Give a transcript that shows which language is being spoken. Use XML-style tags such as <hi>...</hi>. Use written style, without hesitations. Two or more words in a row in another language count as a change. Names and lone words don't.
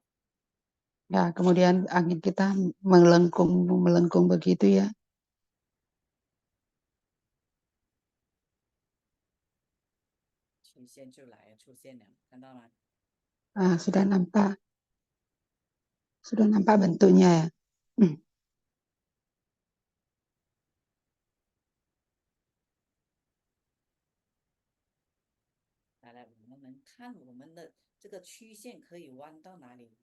<id>ya kemudian angin kita melengkung begitu ya.</id> <zh>曲线就来出现了，看到吗？</zh> <id>Sudah nampak bentuknya ya.</id> <zh>来来，我们能看我们的这个曲线可以弯到哪里？</zh>